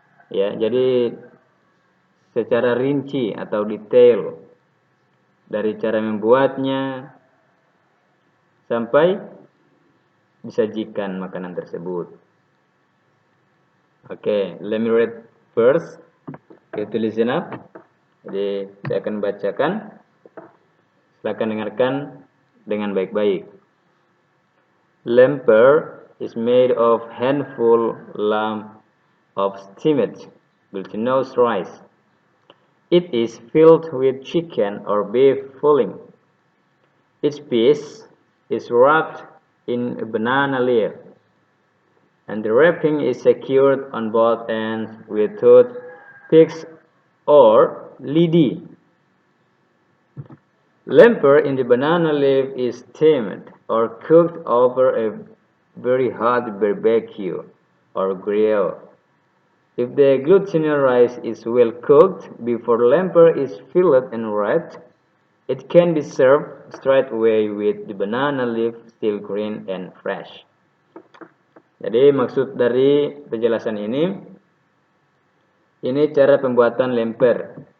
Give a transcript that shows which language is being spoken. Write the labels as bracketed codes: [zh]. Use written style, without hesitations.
[id] Ya, jadi secara rinci atau detail dari cara membuatnya sampai disajikan makanan tersebut. [en] Okay, let me read first. Okay, to listen up. [id] Jadi saya akan bacakan. Silakan dengarkan dengan baik-baik. [en] Lemper is made of handful lump of steamed glutinous rice. It is filled with chicken or beef filling. Each piece is wrapped in a banana leaf, and the wrapping is secured on both ends with toothpicks or lidi. Lemper in the banana leaf is steamed or cooked over a very hot barbecue or grill. If the glutinous rice is well cooked before lemper is filled and wrapped, it can be served straight away with the banana leaf still green and fresh. [id] Jadi maksud dari penjelasan ini cara pembuatan lemper.